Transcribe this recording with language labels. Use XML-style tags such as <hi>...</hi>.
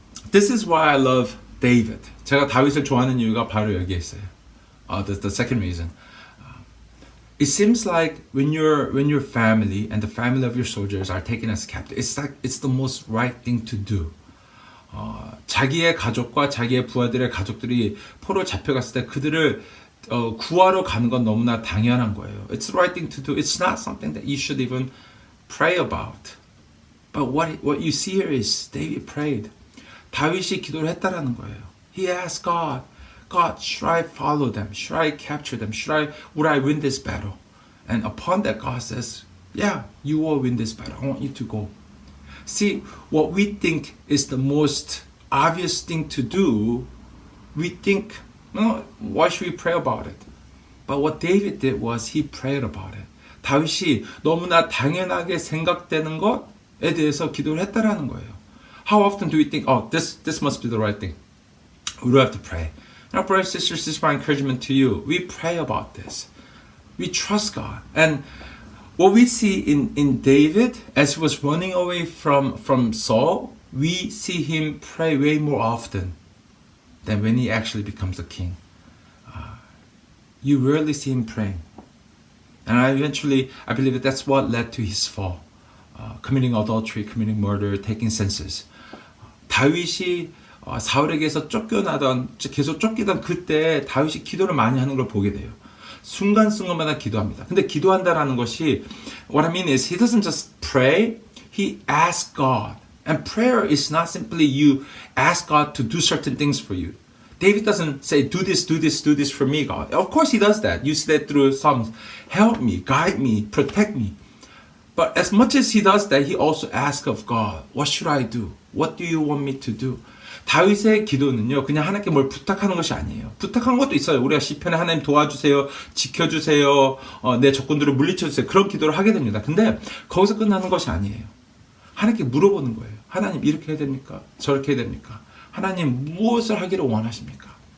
<en>This is why I love David.</en> <ko>제가 다윗을 좋아하는 이유가 바로 여기에 있어요.</ko> <en>The second reason. It seems like when your family and the family of your soldiers are taken as captive, it's like it's the most right thing to do.</en> <ko>자기의 가족과 자기의 부하들의 가족들이 포로 잡혀갔을 때 그들을 구하러 가는 건 너무나 당연한 거예요.</ko> <en>It's the right thing to do. It's not something that you should even pray about. But what you see here is David prayed.</en> <ko>다윗이 기도를 했다라는 거예요.</ko> <en>He asked God, should I follow them? Should I capture them? Would I win this battle? And upon that, God says, yeah, you will win this battle. I want you to go. See, what we think is the most obvious thing to do, we think, no, why should we pray about it? But what David did was he prayed about it.</en> <ko>다윗이 너무나 당연하게 생각되는 것에 대해서 기도를 했다라는 거예요.</ko> <en>How often do we think, oh, this must be the right thing? We don't have to pray. Now, brothers and sisters, this is my encouragement to you. We pray about this. We trust God. And what we see in David, as he was running away from Saul, we see him pray way more often than when he actually becomes a king. You rarely see him praying. And I believe that that's what led to his fall. Committing adultery, committing murder, taking census.</en> <ko>다윗이 사울에게서 계속 쫓기던 그때 다윗이 기도를 많이 하는 걸 보게 돼요. 순간순간마다 기도합니다. 근데 기도한다라는 것이</ko> <en>what I mean is he doesn't just pray, he asks God. And prayer is not simply you ask God to do certain things for you. David doesn't say do this for me, God. Of course he does that. You see that through Psalms. Help me, guide me, protect me. But as much as he does that, he also asks of God, what should I do? What do you want me to do?</en> <ko>다윗의 기도는요, 그냥 하나님께 뭘 부탁하는 것이 아니에요. 부탁한 것도 있어요. 우리가 시편에 하나님 도와주세요, 지켜주세요, 내 적군들을 물리쳐주세요. 그런 기도를 하게 됩니다. 근데 거기서 끝나는 것이 아니에요. 하나님께 물어보는 거예요. 하나님 이렇게 해야 됩니까? 저렇게 해야 됩니까? 하나님 무엇을 하기를 원하십니까?</ko>